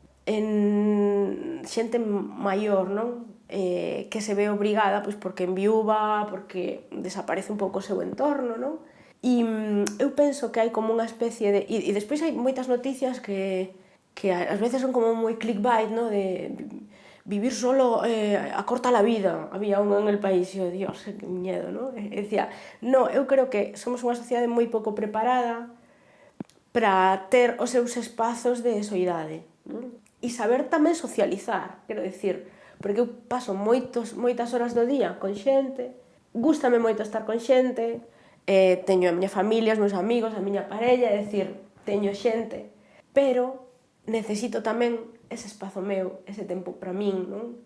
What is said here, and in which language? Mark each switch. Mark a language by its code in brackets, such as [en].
[gl] en xente maior, non? Que se ve obrigada, pois, porque enviúva, porque desaparece un pouco o seu entorno, non? E eu penso que hai como unha especie de... E despois hai moitas noticias que ás veces son como moi clickbait, non? [es] De vivir solo acorta la vida. [gl] Había un en El País e eu, Dios, [es] que miedo, [gl] non? E decía, no, eu creo que somos unha sociedade moi pouco preparada para ter os seus espazos de soidade, non? E saber tamén socializar, quero dicir, porque eu paso moitas horas do día con xente, gústame moito estar con xente, teño a miña familia, os meus amigos, a miña parella, é dicir, teño xente, pero necesito tamén ese espazo meu, ese tempo para min, non?